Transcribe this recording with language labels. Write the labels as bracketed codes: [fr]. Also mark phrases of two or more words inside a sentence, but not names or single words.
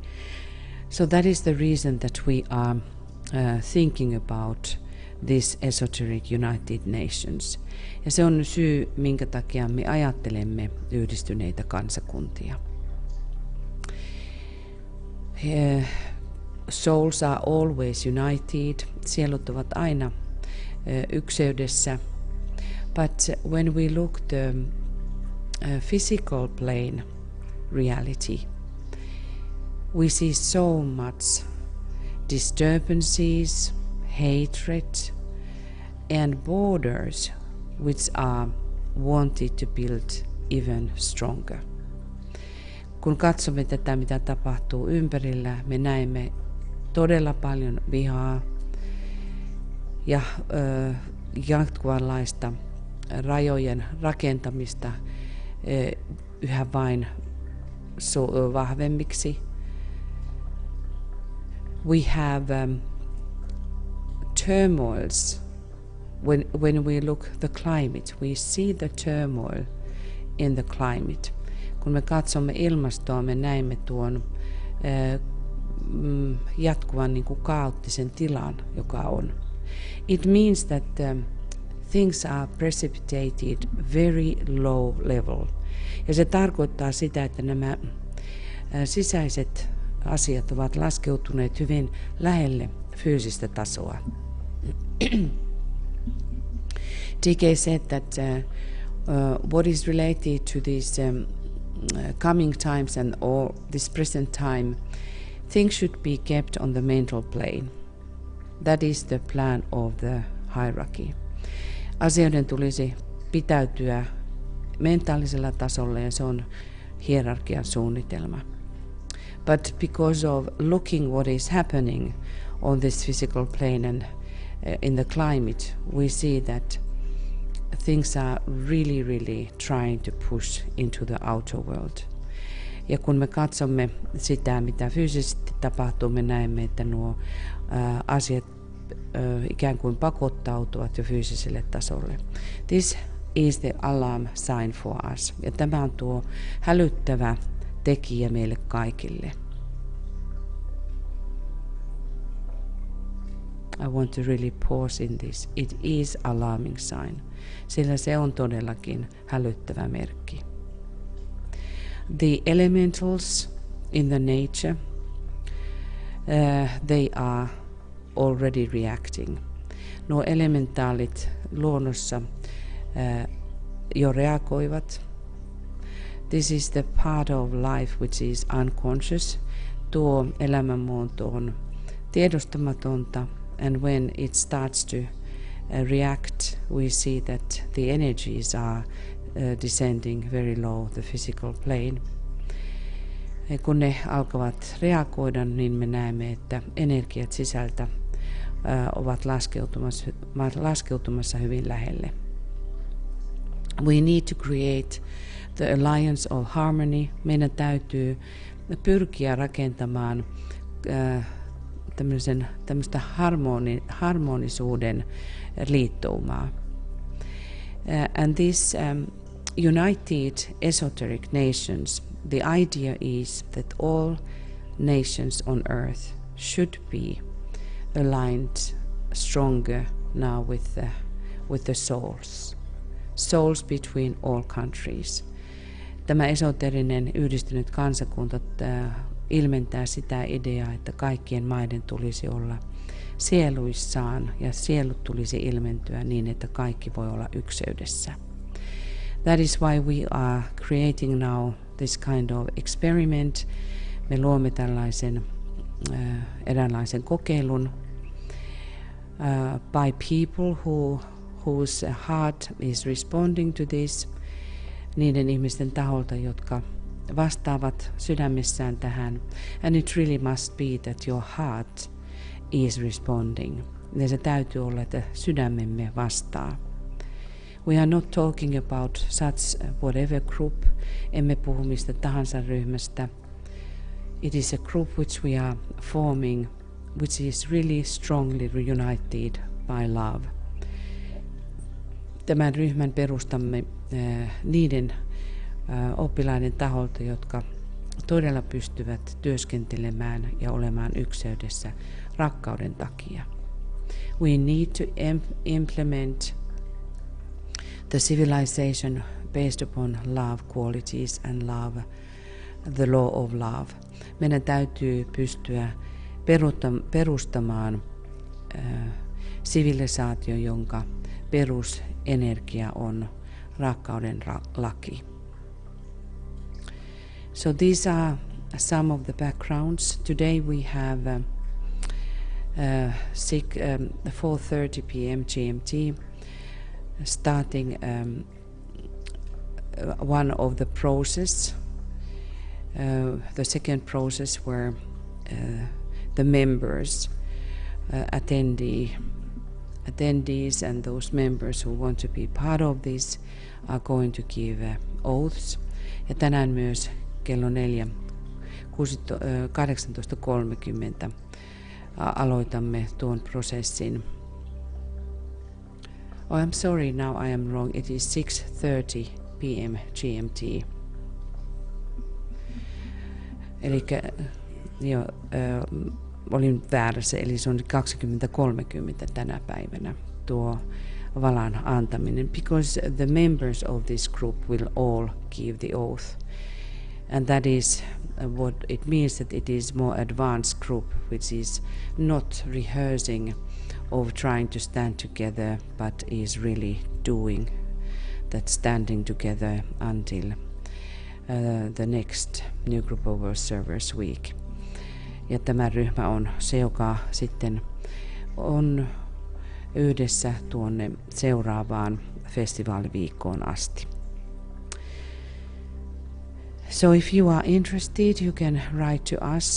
[en] So that is the reason that we are thinking about this esoteric United Nations. [fi] Ja se on syy, minkä takia me ajattelemme yhdistyneitä kansakuntia. [en] Souls are always united. [fi] Sielut ovat aina ykseydessä. [en] But when we look the physical plane reality, we see so much disturbances, hatred, and borders which are wanted to build even stronger. [fi] Kun katsomme tätä, mitä tapahtuu ympärillä, me näemme todella paljon vihaa ja jatkuvanlaista rajojen rakentamista yhä vain vahvemmiksi. [en] We have turmoils. When we look the climate, we see the turmoil in the climate. [fi] Kun me katsomme ilmastoa, me näemme tuon jatkuvan niin kuin kaoottisen tilan, joka on. [en] It means that things are precipitated very low level. [fi] Ja se tarkoittaa sitä, että nämä sisäiset asiat ovat laskeutuneet hyvin lähelle fyysistä tasoa. [en] TK said that what is related to these coming times and all this present time, things should be kept on the mental plane. That is the plan of the hierarchy. [fi] Asioiden tulisi pitäytyä mentaalisella tasolla ja se on hierarkian suunnitelma. [en] But because of looking what is happening on this physical plane and in the climate, we see that things are really trying to push into the outer world. [fi] Ja kun me katsomme sitä, mitä fyysisesti tapahtuu, me näemme, että nuo asiat ikään kuin pakottautuvat jo fyysiselle tasolle. [en] This is the alarm sign for us. [fi] Ja tämä on tuo hälyttävä tekijä meille kaikille. [en] I want to really pause in this. It is alarming sign, [fi] sillä se on todellakin hälyttävä merkki. [en] The elementals in the nature, they are already reacting. [fi] Nuo elementaalit luonnossa jo reagoivat. [en] This is the part of life which is unconscious. [fi] Tuo elämänmuoto on tiedostamatonta. [en] And when it starts to react, we see that the energies are descending very low the physical plane. [fi] Ja kun ne alkavat reagoida, niin me näemme, että energiat sisältä ovat laskeutumassa hyvin lähelle. [en] We need to create the alliance of harmony. [fi] Meidän täytyy pyrkiä rakentamaan tämmöistä harmonisuuden liittoumaa. [en] And this united esoteric nations, the idea is that all nations on earth should be aligned stronger now with the souls between all countries. [fi] Tämä esoterinen yhdistynyt kansakunta ilmentää sitä ideaa, että kaikkien maiden tulisi olla sieluissaan ja sielut tulisi ilmentyä niin, että kaikki voi olla ykseydessä. [en] That is why we are creating now this kind of experiment. [fi] Me luomme tällaisen eräänlaisen kokeilun [en] by people whose heart is responding to this, [fi] niiden ihmisten taholta, jotka vastaavat sydämessään tähän. [en] And it really must be that your heart is responding. [fi] Ja se täytyy olla, että sydämemme vastaa. [en] We are not talking about such whatever group. [fi] Emme puhu mistä tahansa ryhmästä. [en] It is a group which we are forming, which is really strongly reunited by love. [fi] Tämän ryhmän perustamme niiden oppilaiden taholta, jotka todella pystyvät työskentelemään ja olemaan ykseydessä rakkauden takia. [en] We need to implement the civilization based upon love qualities and love, the law of love. [fi] Meidän täytyy pystyä perustamaan sivilisaatio, jonka perusenergia on rakkauden laki. [en] So these are some of the backgrounds. Today we have 4:30 p.m. GMT, starting one of the process, the second process where the members, attendees and those members who want to be part of this are going to give oaths. [fi] Ja tänään myös kello 18.30 aloitamme tuon prosessin. [en] Oh, I'm sorry, now I am wrong. It is 6:30 p.m. GMT. [fi] Eli olin väärässä, eli se on 20:30 tänä päivänä tuo valan antaminen, [en] because the members of this group will all give the oath. And that is what it means, that it is more advanced group, which is not rehearsing of trying to stand together, but is really doing that standing together until the next New Group of Observers Week. [fi] Ja tämä ryhmä on se, joka sitten on yhdessä tuonne seuraavaan festivaaliviikkoon asti. [en] So if you are interested, you can write to us.